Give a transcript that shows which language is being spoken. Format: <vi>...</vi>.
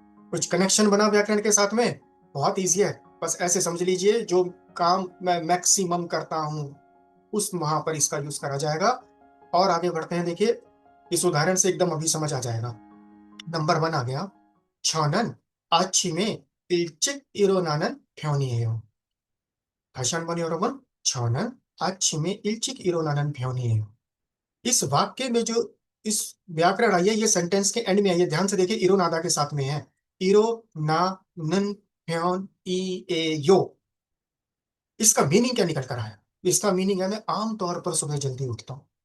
<hi>कुछ कनेक्शन बना व्याकरण के साथ में? बहुत इजी है, बस ऐसे समझ लीजिए, जो काम मैं मैक्सिमम करता हूं उस वहां पर इसका यूज करा जाएगा। और आगे बढ़ते हैं। देखिए, इस उदाहरण से एकदम अभी समझ आ जाएगा। नंबर 1 आ गया, छानन आच्छी में</hi> <ko>일찍 일어나는 편이에요। 다시 한번 여러분, 저는 아침에 일찍 일어나는 편이에요।</ko> <hi>इस वाक्य में जो इस व्याकरण आई है, ये सेंटेंस के एंड में आई है। ध्यान से देखिए, इरो नादा के साथ में है। इरो ना नन फ्योन ई ए यो। इसका मीनिंग क्या निकल कर आया? इसका मीनिंग है, मैं आमतौर पर सुबह जल्दी उठता हूं।</hi>